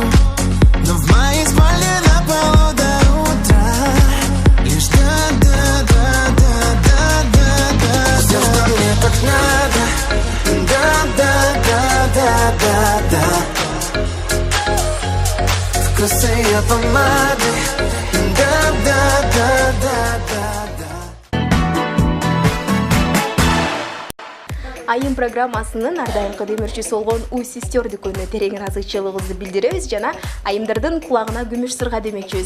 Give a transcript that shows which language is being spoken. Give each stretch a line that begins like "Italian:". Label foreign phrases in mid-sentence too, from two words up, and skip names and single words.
Russian: Но в моей спальне на полу до утра лишь да-да-да-да-да-да-да. Все, что мне так надо. Да-да-да-да-да-да. Вкус ее помады. Да-да-да-да-да-да.
Kyrgyz: Айым программасынын ардайымкы демирчиси болгон У сестер дүкөнүнө терең ыраазычылыгыбызды билдиребиз жана айымдардын кулагына күмүш сырга демекчибиз.